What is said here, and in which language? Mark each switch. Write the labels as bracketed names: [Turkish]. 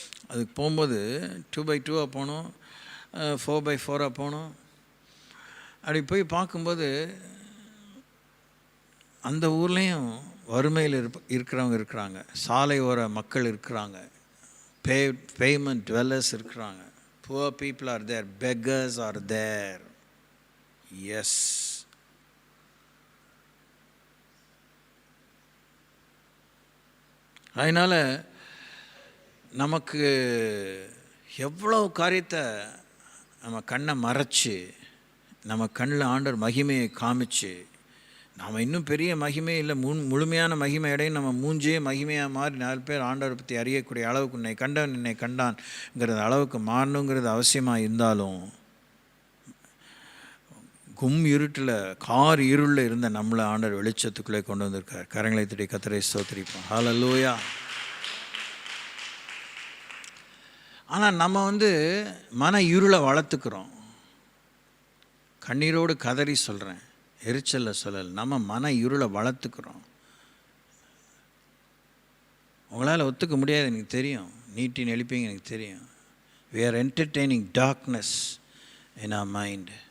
[Tamil] அதுக்கு போகும்போது 2x2 போகணும், 4x4 போகணும். அப்படி போய் பார்க்கும்போது அந்த ஊர்லேயும் வறுமையில் இருக்கிறவங்க இருக்கிறாங்க, சாலை ஓர மக்கள் இருக்கிறாங்க, பேமெண்ட் dwellers இருக்கிறாங்க. [English] Poor people are there, beggars are there. Yes. [Tamil] அதனால் நமக்கு எவ்வளோ காரியத்தை நம்ம கண்ணை மறைச்சி நம்ம கண்ணில் ஆண்டவர் மகிமையை காமிச்சு, நாம் இன்னும் பெரிய மகிமை இல்லை முழுமையான மகிமை இடையும் நம்ம மூஞ்சே மகிமையாக மாறி 4 பேர் ஆண்டவரை பற்றி அறியக்கூடிய அளவுக்கு உன்னை கண்டவன் என்னை கண்டான்ங்கிறது அளவுக்கு மாறணுங்கிறது அவசியமாக இருந்தாலும், இருட்டில் கார் இருளில் இருந்த நம்மளை ஆண்டவர் வெளிச்சத்துக்குள்ளே கொண்டு வந்திருக்கார். கரங்களை தட்டி கர்த்தரை ஸ்தோத்திரிப்போம். ஹல்லேலூயா. ஆனால் நம்ம மன இருளை வளர்த்துக்கிறோம். கண்ணீரோடு கதறி சொல்கிறேன், எரிச்சலில் சொல்லலை. நம்ம மன இருளை வளர்த்துக்கிறோம். உங்களால் ஒத்துக்க முடியாது எனக்கு தெரியும், நீட்டின்னு எழுப்பீங்க எனக்கு தெரியும். [English] we are entertaining darkness in our mind.